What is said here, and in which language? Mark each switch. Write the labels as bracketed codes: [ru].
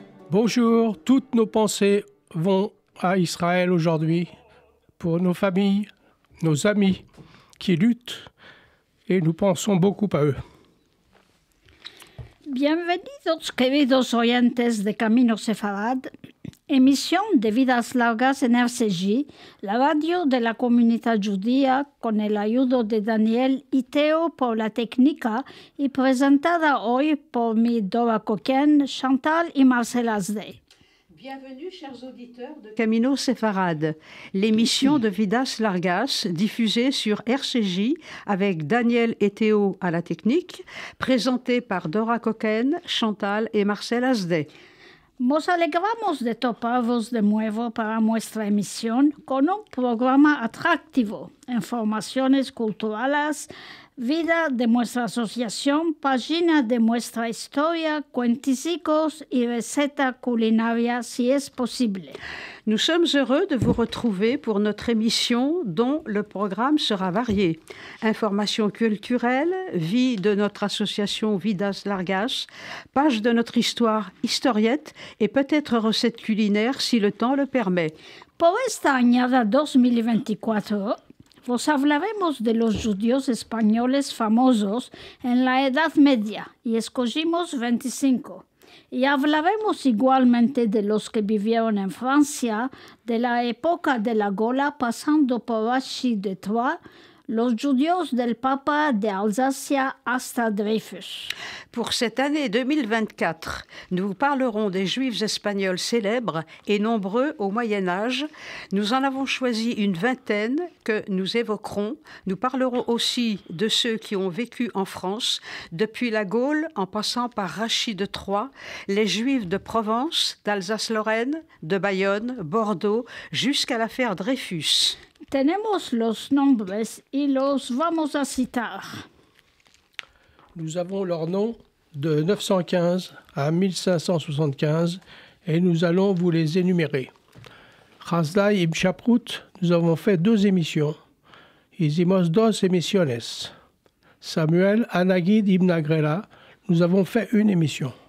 [fr] Bonjour, toutes nos pensées vont à Israël aujourd'hui pour nos familles, nos amis qui luttent et nous pensons beaucoup à eux. [lad] Bienvenidos, queridos oyentes de Camino Sefarad, emisión de Vidas Largas en RCJ, la radio de la comunidad judía con el ayudo de Daniel y Teo por la técnica y presentada hoy por mi Dora Coquen, Chantal y Marcel Asdey. [fr] Bienvenue, chers auditeurs de Camino Sefarad, l'émission de Vidas Largas diffusée sur RCJ avec Daniel et Théo à la technique, présentée par Dora Coquen, Chantal et Marcel Asdey. [lad] Nos alegramos de toparvos de nuevo para nuestra emisión con un programa atractivo, informaciones culturales, vida de nuestra asociación, página de nuestra historia, cuenticicos y receta culinaria si es posible. [fr] Nous sommes heureux de vous retrouver pour notre émission dont le programme sera varié. Informations culturelles, vie de notre association Vidas Largas, page de notre histoire historiette et peut-être recettes culinaires si le temps le permet. [lad] Por esta añada 2024, vos hablaremos de los judíos españoles famosos en la Edad Media y escogimos 25. Y hablaremos igualmente de los que vivieron en Francia, de la época de la Gaula pasando por Rachid de Troyes, los judíos del Papa de Alsacia hasta Dreyfus. [fr] Pour cette année 2024, nous vous parlerons des Juifs espagnols célèbres et nombreux au Moyen-Âge. Nous en avons choisi une vingtaine que nous évoquerons. Nous parlerons aussi de ceux qui ont vécu en France, depuis la Gaule en passant par Rachid de Troyes, les Juifs de Provence, d'Alsace-Lorraine, de Bayonne, Bordeaux, jusqu'à l'affaire Dreyfus. [lad] Tenemos los nombres y los vamos a citar. [fr] Nous avons leurs noms de 915 à 1575 et nous allons vous les énumérer. Hasdai ibn Shaprut, nous avons fait 2 émissions. [lad] Hicimos 2 emisiones. [fr] Samuel Anagid ibn Agrela, nous avons fait 1 émission.